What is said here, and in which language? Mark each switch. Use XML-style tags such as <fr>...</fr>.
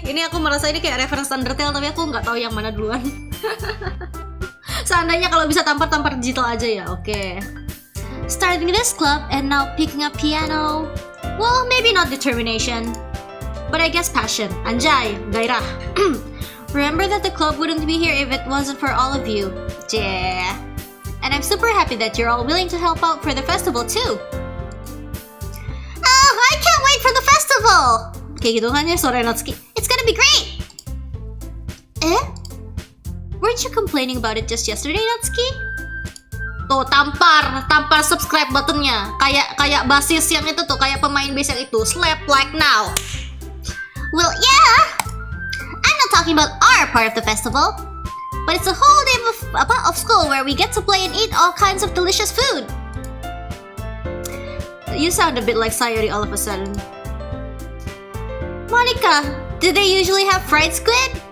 <id>Ini aku merasa ini kayak reference Undertale, tapi aku nggak tahu yang mana duluan. Seandainya kalau bisa tampar digital aja ya, oke.</id> <en>Starting this club and now picking up piano. Well, maybe not determination, but I guess passion.</en> <id>Anjay, gairah.</id> <en>Remember that the club wouldn't be here if it wasn't for all of you. Yeah. And I'm super happy that you're all willing to help out for the festival too. Oh, I can't wait for the festival!</en> <id>Kayak gitu kan ya suara Natsuki.</id> <en>It's gonna be great! Weren't you complaining about it just yesterday, Natsuki?</en> <id>Tuh, tampar subscribe buttonnya. Kayak basis yang itu tuh, kayak pemain bass yang itu.</id> <en>Slap like now. Well, yeah! I'm not talking about our part of the festival. But it's a whole day of school where we get to play and eat all kinds of delicious food. You sound a bit like Sayori all of a sudden. Monica, do they usually have fried squid?</en>